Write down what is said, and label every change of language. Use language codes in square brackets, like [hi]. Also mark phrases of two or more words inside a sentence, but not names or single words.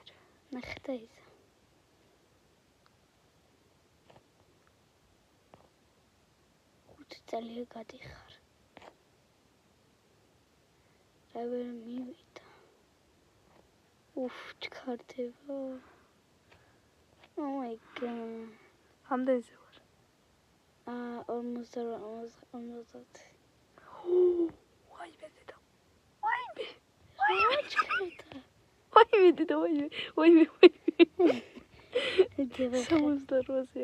[ka] ნახე და იზამ. წელი გადიხარ. რა ვერ მივიდა. ჩქარდება. [en] Oh my god. [ka] ამდენზე ვარ. 50. ვაიმე დედა. ვაიმე. ჩქარდა. ვაიმე დედა, ვაიმე. 68-ზე